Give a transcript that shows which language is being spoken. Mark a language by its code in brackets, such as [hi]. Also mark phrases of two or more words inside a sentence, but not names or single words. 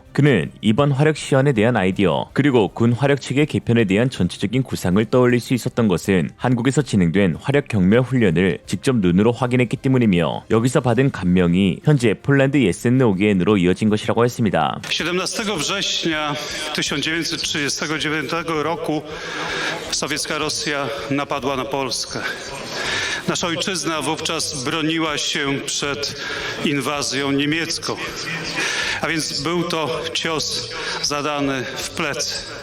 [ko] 그는 이번 활약 시연에 대한 아이디어 그리고 군 활약 체계 개편에 대한 전체적인 구상을 떠올릴 수 있었던 것은 한국에서 진행된 활약 경멸 훈련을 직접 눈으로 확인했기 때문이며 여기서 받은 감명이 현재 폴란드 예센노기엔으로 이어진 것이라고 했습니다. [pl] 17 września 1939 roku sowiecka Rosja napadła na Polskę. Nasza ojczyzna wówczas broniła się przed inwazją niemiecką, a więc był to cios zadany w plecy.